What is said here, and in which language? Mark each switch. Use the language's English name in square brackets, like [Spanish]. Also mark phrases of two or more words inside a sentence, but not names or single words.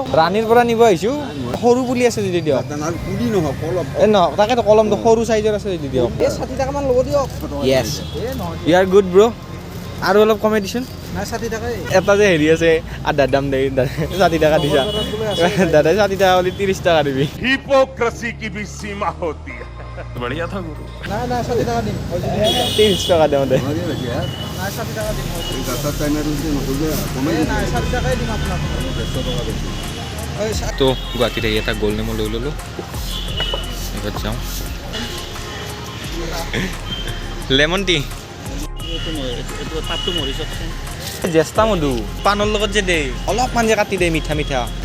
[Assamese] ৰাণীৰ পৰা নিব আহিছোঁ, সৰু পুলি আছে যদি দিয়ক। নহওক তাকেতো কলমটো সৰু চাইজৰ আছে যদি দিয়ক। 60 টকামান ল'ব দিয়ক। [English] yes you are good bro'. [Assamese] আৰু অলপ কমাই দিছোন। এটা যে হেৰি আছে আধাৰ দাম দে 60 টকা দিছা দাদাই 60 টকা বুলি 30 টকা দিবি। [Hindi] हिपोक्रेसी की भी सीमा होती है। बढ़िया था गुरु। [Assamese] 30 টকা দিওঁ দে। তো গুৱাহাটীত আহি এটা গোল নেমু লৈ ল'লোঁ। এবাৰ যাওঁ [English] lemon tea [Assamese] জেষ্টা মধু পাণৰ লগত যে দে অলপমান যে কাটি দে মিঠা মিঠা।